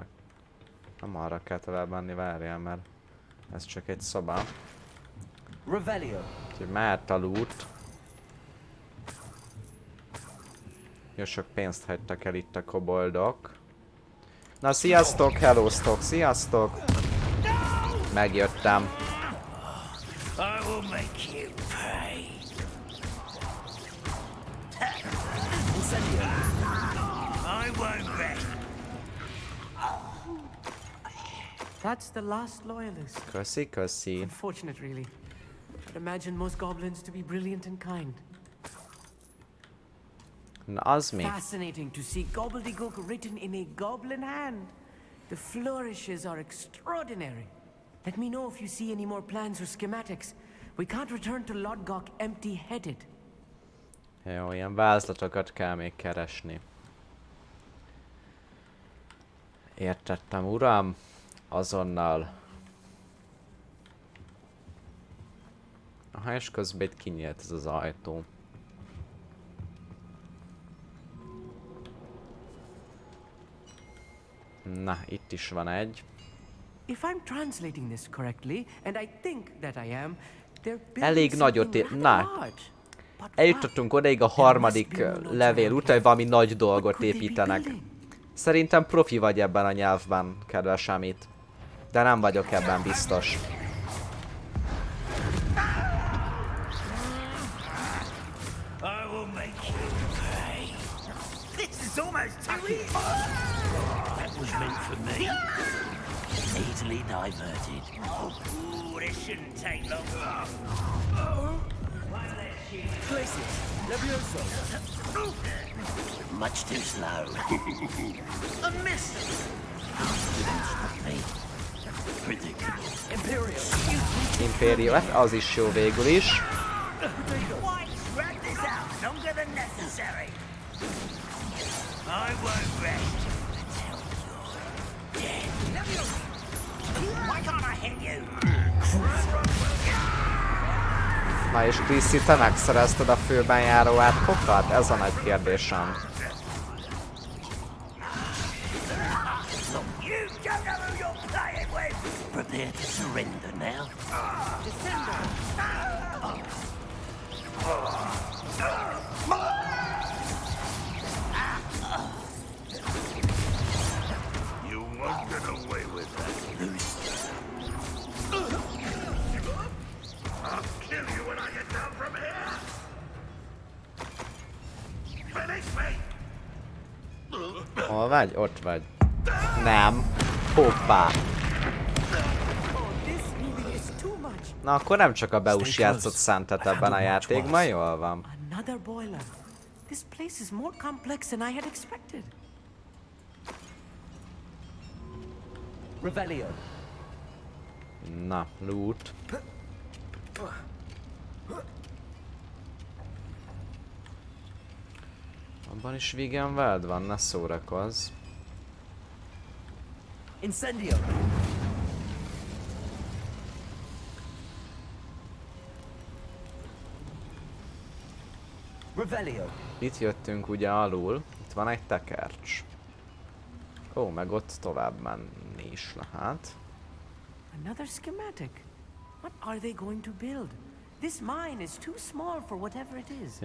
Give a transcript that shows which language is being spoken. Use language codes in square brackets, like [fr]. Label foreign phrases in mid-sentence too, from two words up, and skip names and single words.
[hu] Nem arra kell tovább menni, várjál, mert ez csak egy szoba. Revelio. Úgyhogy mehet a loot. Jó sok pénzt hagytak el itt a koboldok. Na, sziasztok, hellóztok, sziasztok! Megjöttem. [en] I will make you pay. I won't rest. That's the last loyalist. [hu] Köszi, köszi. [en] Unfortunate, really. I'd imagine most goblins to be brilliant and kind. [hu] Na, az mi? [en] Fascinating to see gobbledygook written in a goblin hand. The flourishes are extraordinary. Let me know if you see any more plans or schematics. We can't return to Lodgok empty-headed. [hu] Jó, ilyen vázlatokat kell még keresni. Értettem, uram. Azonnal. Aha, és közben itt kinyílt ez az ajtó. Na, itt is van egy. [en] If I'm translating this correctly, and I think that I am, they're [hu] Elég [en] building [hu] nagyot [en] something [hu] na. [en] rather large. [hu] Eljutottunk odaig a harmadik levél után, hogy valami nagy dolgot építenek. Szerintem profi vagy ebben a nyelvben, kedves Amit. De nem vagyok ebben biztos. [en] I will make you pay. This is almost too easy. That was meant for me. Easily diverted. Ooh, this shouldn't take long. Places. Levioso. Much too slow. A miss. Didn't stop me. Ridiculous. [hu] Imperial. Imperial, hát az is jó végül is. [en] Why drag this out longer than necessary? I won't rest until you're dead. Why can't I hit you? [hu] Na és Chrissy, te megszerezted a főben járó átkokat? Ez a nagy kérdésem. [en] You don't know who you're playing with. Prepare to surrender now. You won't get away with that. I'll kill you when I get down from here. Finish me. [hu] Hol vagy? Ott vagy. Nem. Hoppá. Na akkor nem csak a Beus játszott Szentet ebben a játékban, jól van. [en] Another boiler. This place is more complex than I had expected. [hu] Revelio. Na, loot. Abban is vegan veld van, ne szórakozz. Incendio. Revelio. Itt jöttünk ugye alul. Itt van egy tekercs. Ó, meg ott tovább menni is lehet. [en] Another schematic. What are they going to build? This mine is too small for whatever it is.